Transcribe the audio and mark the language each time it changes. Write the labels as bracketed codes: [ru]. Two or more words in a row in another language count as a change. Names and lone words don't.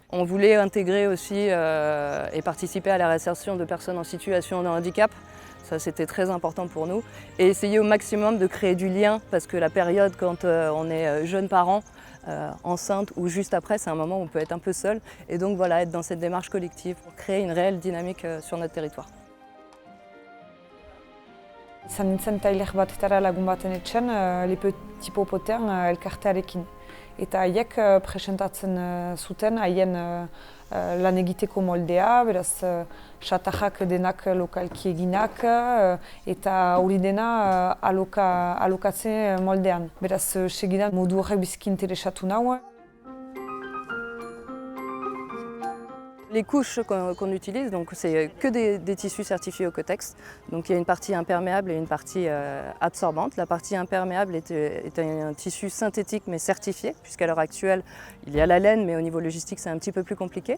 [fr] On voulait intégrer aussi et participer à la réinsertion de personnes en situation de handicap. Ça, c'était très important pour nous. Et essayer au maximum de créer du lien, parce que la période, quand on est jeune parent, enceinte ou juste après, c'est un moment où on peut être un peu seul. Et donc, voilà, être dans cette démarche collective pour créer une réelle dynamique sur notre territoire. [eu] Izan nintzen tailer batetara lagun baten etxean, Les Petits Popotean elkartearekin. Eta haiek presentatzen zuten haien lan egiteko moldea, beraz satajak denak lokalki eginak eta hori dena alokatze moldean. Beraz segidan modu horrek biziki interesatu nau. [fr] Les couches qu'on utilise, c'est que des tissus certifiés Ocotex. Donc il y a une partie imperméable et une partie absorbante. La partie imperméable est un tissu synthétique mais certifié, puisqu'à l'heure actuelle, il y a la laine, mais au niveau logistique, c'est un petit peu plus compliqué.